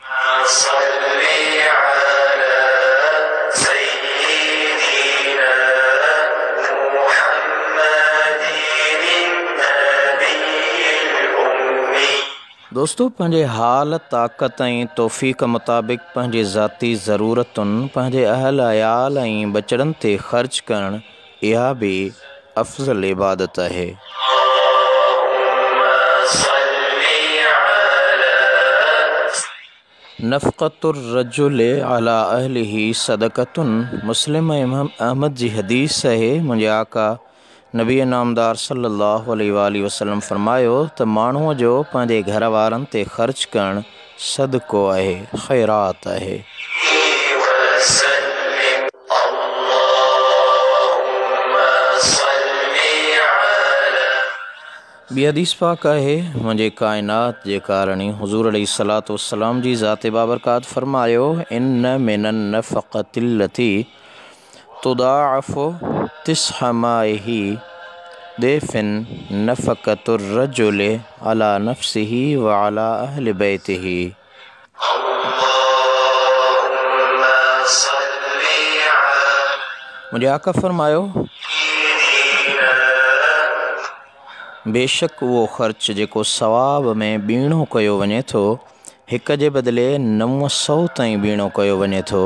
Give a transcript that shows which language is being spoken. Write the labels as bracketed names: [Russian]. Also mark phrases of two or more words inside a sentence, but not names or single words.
[Sindhi] दोस्तो, पंहिंजे हाल ताक़त ऐं तौफ़ीक़ मुताबिक़ पंहिंजे ज़ाती ज़रूरतुनि, पंहिंजे अहल अयाल ऐं बचड़नि ते ख़र्च करणु इहा बि अफ़ज़ल इबादत आहे। [Arabic] نفقة الرجل على أهله صدقة. [Sindhi] मुस्लिम इमाम अहमद जी हदीस आहे। मुंहिंजे आका नबी नामदार [Arabic] صلى الله عليه وسلم [Sindhi] फरमायो त माण्हूअ जो पंहिंजे घर वारनि ते ख़र्च करणु सदको आहे, ख़ैरात आहे। ॿी हदीस पाक आहे। मुंहिंजे काइनात जे कारणी हुज़ूर अलैहिस्सलातु वस्सलाम जी ज़ात बाबरकात फरमायो, [Arabic] إن من النفقة التي تضاعف تسعمائة ضعف نفقة الرجل على نفسه وعلى أهل بيته. [Sindhi] मुंहिंजे आका फरमायो, बेशक उहो ख़र्च जेको सवाब में ॿीणो कयो वञे थो, हिक जे बदिले 900 ताईं बीणो कयो वञे थो।